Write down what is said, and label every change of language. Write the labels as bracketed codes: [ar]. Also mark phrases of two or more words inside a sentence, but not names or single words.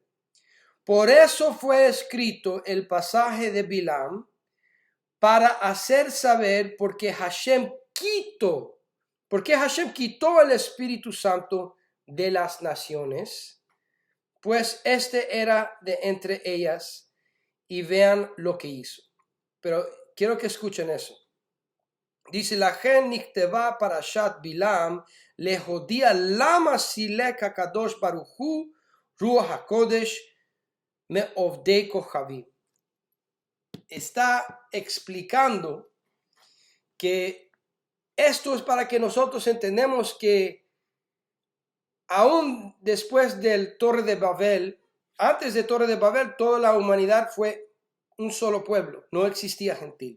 [es] Por eso fue escrito el pasaje de Bilam, para hacer saber por qué Hashem quitó el Espíritu Santo de las naciones, pues este era de entre ellas, y vean lo que hizo. Pero quiero que escuchen eso. Dice, [he] לכן נכתבה פרשת בלעם להודיע למה סילק הקדוש ברוך הוא רוח הקודש מעובדי כוכבים. [es] Está explicando que esto es para que nosotros entendamos que aún después del Torre de Babel, antes de Torre de Babel, toda la humanidad fue un solo pueblo, no existía gentil.